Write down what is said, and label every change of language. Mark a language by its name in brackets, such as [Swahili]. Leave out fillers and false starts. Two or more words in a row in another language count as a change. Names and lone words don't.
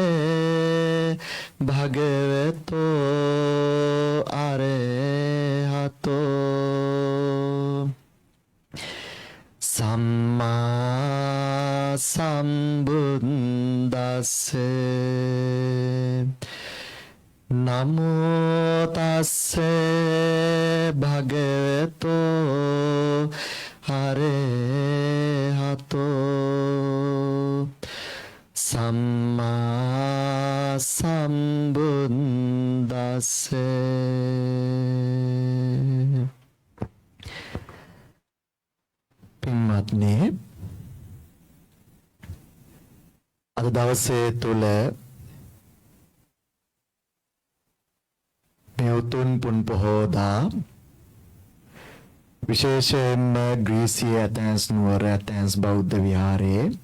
[Pali] භගවතෝ අරහතෝ සම්මා සම්බුද්දස්ස නමෝ තස්ස භගවතෝ අරහතෝ සම්මා සම්බුද්දස්ස [Sinhala] පින්වත්නි අද දවසේ තුල මෙවුතුන් පුන් පොහෝදා විශේෂයෙන්ම ග්‍රීසිය ඇතැන්ස් නුවර ඇතැන්ස් බෞද්ධ විහාරයේ